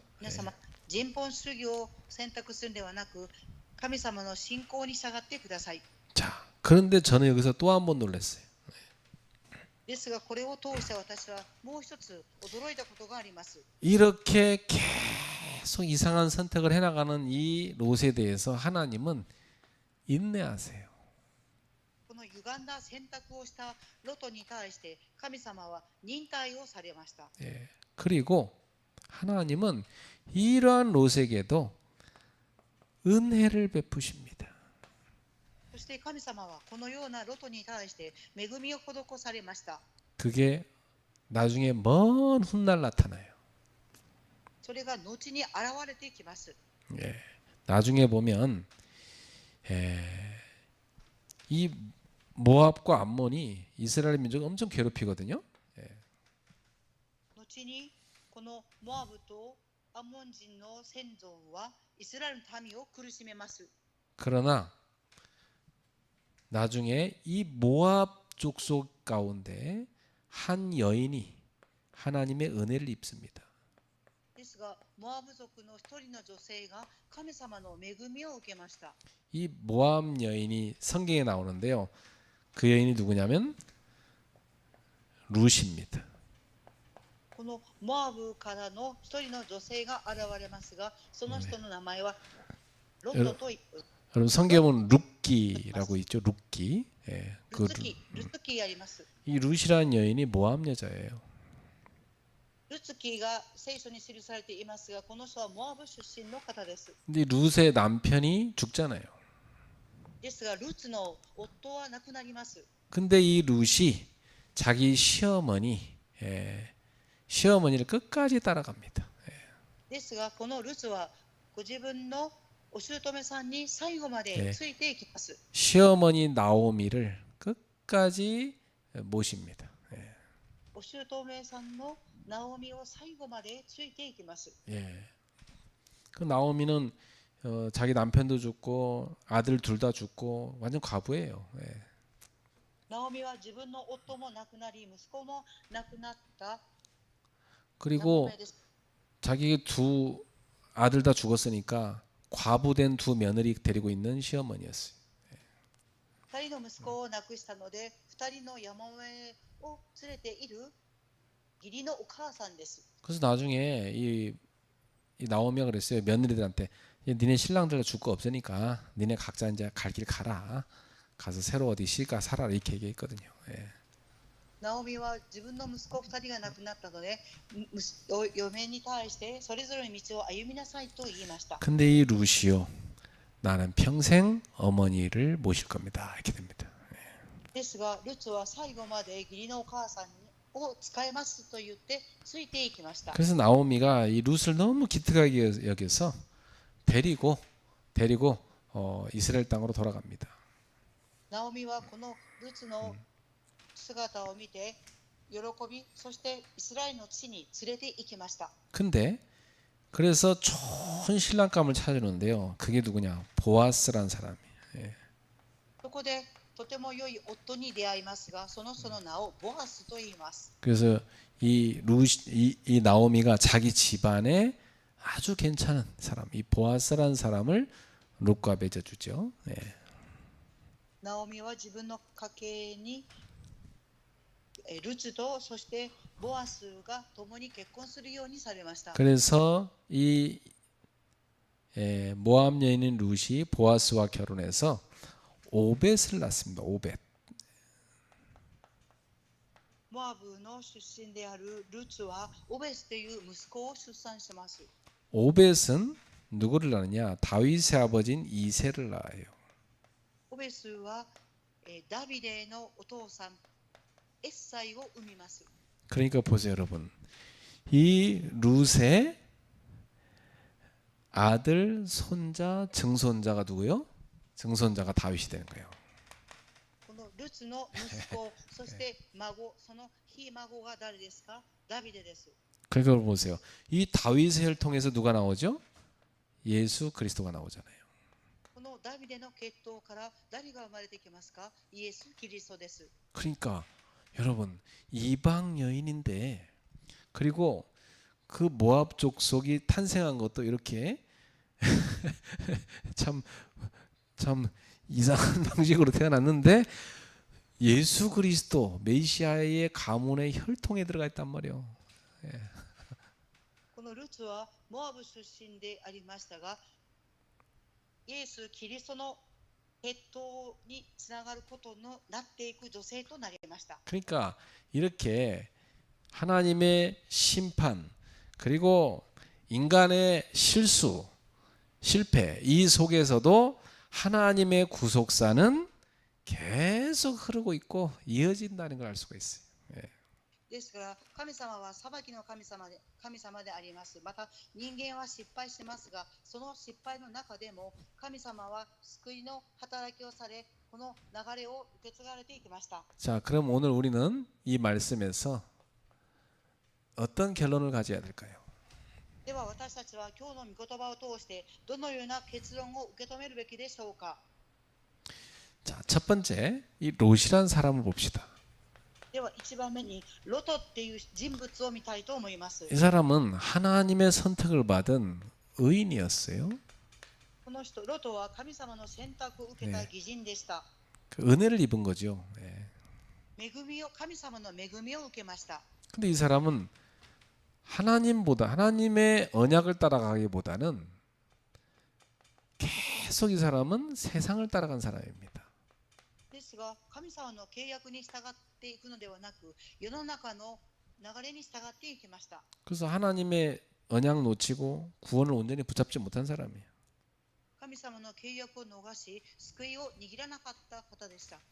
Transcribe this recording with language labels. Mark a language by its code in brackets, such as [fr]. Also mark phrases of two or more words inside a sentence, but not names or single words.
[ja] 皆様、人本主義を選択するのではなく、神様の信仰に従ってください。 [ko] 자, 그런데 저는 여기서 또 한 번 놀랐어요. [ja] ですが、これを通して私はもう一つ驚いたことがあります。 [ko] 이렇게 계속 이상한 선택을 해나가는 이 롯에 대해서 하나님은 인내하세요. [ja] この歪んだ選択をしたロトに対して神様は忍耐をされました。 [ko] 예. 그리고 하나님은 이러한 롯에게도 은혜를 베푸십니다. [ja] そして神様はこのようなロトに対して恵みを施されました。 [ko] 그게 나중에 먼 훗날 나타나요. [ja] それが後に現れてきます。 [ko] 예. 나중에 보면 이 모압과 암몬이 이스라엘 민족을 엄청 괴롭히거든요. [ja] 後にこのモアブとアモン人の先祖はイスラエルの民を苦しめます。 [ko] 그러나 나중에 이 모압 족속 가운데 한 여인이 하나님의 은혜를 입습니다. [ja] ですが、モアブ族の一人の女性が神様の恵みを受けました。 [ko] 이 모압 여인이 성경에 나오는데요. 그 여인이 누구냐면 룻입니다. [ja] このモアブからの一人の女性が現れますが、その人の名前はロットと、 [ko] 여러분 성경은 룻기라고 있죠. 룻기. 예, [ja] ルツキ、ルツキあります。 [ko] 이 룻이라는 여인이 모압 여자예요. [ja] ルツキが聖書に記されていますが、この人はモアブ出身の方です。 [ko] 근데 룻의 남편이 죽잖아요. [ja] ですが、ルツの夫は亡くなります。 [ko] 근데 이 룻이 자기 시어머니를 끝까지 따라갑니다. [ja] ですが、このルツはご自分のお姑さんに最後までついていきます。 [ko] 시어머니 나오미를 끝까지 모십니다. [ja] お姑さんのナオミを最後までついていきます。 [ko] 예. 그 나오미는 자기 남편도 죽고 아들 둘 다 죽고 완전 과부예요. 예. [ja] ナオミは自分の夫も亡くなり、息子も亡くなった [ko] 그리고 [ja] ナオミです。 [ko] 자기 두 아들 다 죽었으니까 과부된 두 며느리 데리고 있는 시어머니였어요. [ja] 2 人の息子を亡くしたので、2人の山上を連れている義理のお母さんです。 [ko] 그래서 나중에 이 나오미가 그랬어요. 며느리들한테 니네 신랑들 줄 거 없으니까 니네 각자 이제 갈 길 가라. 가서 새로 어디 시가 살아라 이렇게 얘기했거든요. 예. [ja] ナオミは自分の息子2人が亡くなったので、嫁に対してそれぞれの道を歩みなさいと言いました。 [ko] 근데 이 루시오 나는 평생 어머니를 모실 겁니다. 이렇게 됩니다. [ja] ですが、ルツは最後まで義理のお母さんを使えますと言ってついていきました。 [ko] 그래서 나오미가 이 룻을 너무 기특하게 여겨서 데리고 이스라엘 땅으로 돌아갑니다. [ja] ナオミはこのルツの姿を見て喜び、そしてイスラエルの地に連れて行きました。 [ko] 근데 그래서 좋은 신랑감을 찾으는데요. 그게 누구냐? 보아스라는 사람이에요. 예. [ja] そこでとても良い夫に出会いますが、その人の名をボアスと言います。 [ko] 그래서 이 나오미가 자기 집안에 아주 괜찮은 사람, 이 보아스라는 사람을 룻과 맺어주죠. 예. [ja] ナオミは自分の家系にルツとそしてボアスが共に結婚するようにされました。 [ko] 그래서 이 모압 여인인 룻이 보아스와 결혼해서 오벳을 낳습니다. 오벳. [ja] モアブの出身であるルツはオベスという息子を出産します。 [ko] 오벳은 누구를 낳느냐? 다윗의 아버지인 이새를 낳아요. [ja] オベスはダビデのお父さんエッサイを生みます。 [ko] 그러니까 보세요, 여러분. 이 룻의 아들, 손자, 증손자가 누구요? 증손자가 다윗이 되는 거예요. [ja] このルツの息子、そして孫、そのひ孫が誰ですか？ダビデです。 [ko] 그러니까 보세요. 이 다윗의 혈통에서 누가 나오죠? 예수 그리스도가 나오잖아요. [ja] このダビデの血統から誰が生まれてきますか？イエス・キリストです。 [ko] 그러니까 여러분 이방 여인인데 그리고 그 모압 족속이 탄생한 것도 이렇게 참 이상한 방식으로 태어났는데 예수 그리스도 메시아의 가문의 혈통에 들어가 있단 말이에요. [ja] このルツはモアブ出身でありましたが、イエス・キリストの血統につながることになっていく女性となりました。 [ko] 그러니까 이렇게 하나님의 심판 그리고 인간의 실패 이 속에서도 하나님의 구속사는 계속 흐르고 있고 이어진다는 걸 알 수가 있어요. [ja] ですから神様は裁きの神様であります。また人間は失敗しますが、その失敗の中でも神様は救いの働きをされ、この流れを受け継がれていきました。 [ko] 자, 그럼 오늘 우리는 이 말씀에서 어떤 결론을 가져야 될까요? [ja] では私たちは今日の御言葉を通してどのような結論を受け止めるべきでしょうか。 [ko] 자, 첫 번째 이 롯이란 사람을 봅시다. [ja] では1番目にロトっていう人物を見たいと思います。 [ko] 이 사람은 하나님의 선택을 받은 의인이었어요. [ja] この人ロトは神様の選択を受けた義人でした。 [ko] 그 은혜를 입은 거죠. [ja] 神様の恵みを受けました。 [ko] 근데 이 사람은 하나님의 언약을 따라가기보다는 계속 이 사람은 세상을 따라간 사람입니다. [ja] ですが、神様の契約に従っていくのではなく、世の中の流れに従っていきました。 [ko] 그래서 하나님의 언약 놓치고 구원을 온전히 붙잡지 못한 사람이에요. [ja] 神様の契約を逃し、救いを握らなかった方でした。